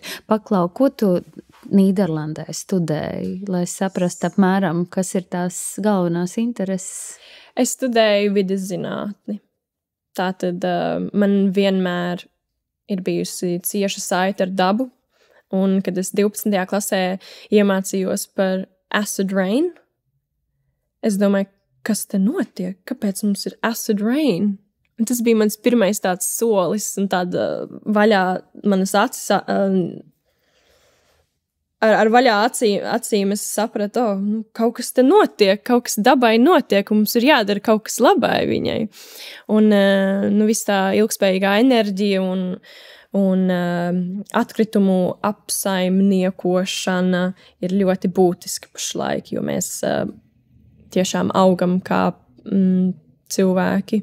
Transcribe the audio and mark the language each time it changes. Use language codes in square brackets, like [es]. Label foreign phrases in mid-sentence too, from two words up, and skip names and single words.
[lv] Paklau, ko tu Nīderlandē studēji, lai saprastu apmēram, kas ir tās galvenās intereses? Es studēju vides zinātni. Tātad man vienmēr ir bijusi cieša saite ar dabu. Un, kad es 12. klasē iemācījos par [en] acid rain, [lv] es domāju, kas te notiek? Kāpēc mums ir [en] acid rain? [lv] Un tas bija mans pirmais tāds solis un tāda vaļā manas acis, ar vaļā acīm es sapratu, kaut kas te notiek, kaut kas dabai notiek, un mums ir jādara kaut kas labai viņai. Un, viss tā ilgspējīgā enerģija un atkritumu apsaimniekošana ir ļoti būtiski pašlaik, jo mēs tiešām augam kā cilvēki.